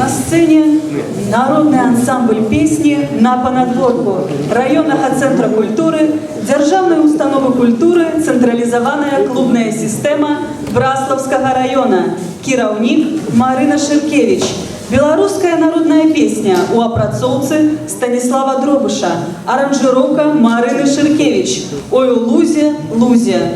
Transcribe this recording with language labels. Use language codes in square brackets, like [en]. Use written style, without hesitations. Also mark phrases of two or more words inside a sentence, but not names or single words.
[ru] сцене народный ансамбль песни «На понадворку» районного центра культуры, Державной установы культуры, централизованная клубная система Браславского района, кіраўнік Марина Ширкевич. Белорусская народная песня [be] у апрацоўцы [ru] Станислава Дробыша, аранжировка Марины Ширкевич, «Ой у лузе, лузе».